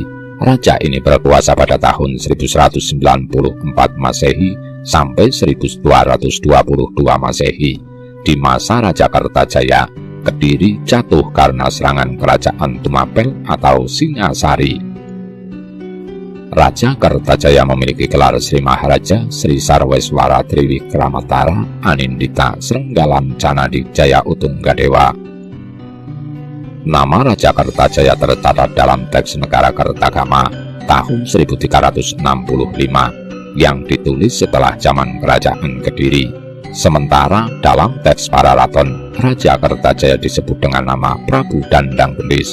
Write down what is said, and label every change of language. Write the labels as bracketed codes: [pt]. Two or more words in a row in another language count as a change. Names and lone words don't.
[id] Raja ini berkuasa pada tahun 1194 Masehi sampai 1222 Masehi. Di masa Raja Kertajaya, Kediri jatuh karena serangan Kerajaan Tumapel atau Singasari. Raja Kertajaya memiliki gelar Sri Maharaja Sri Sarweswara Triwikramatara Anindita Srenggalam Cana Dikjaya Utunggadewa. Nama Raja Kertajaya tercatat dalam teks Negara Kertagama tahun 1365 yang ditulis setelah zaman Kerajaan Kediri. Sementara dalam teks Pararaton, Raja Kertajaya disebut dengan nama Prabu Dandang Gendis.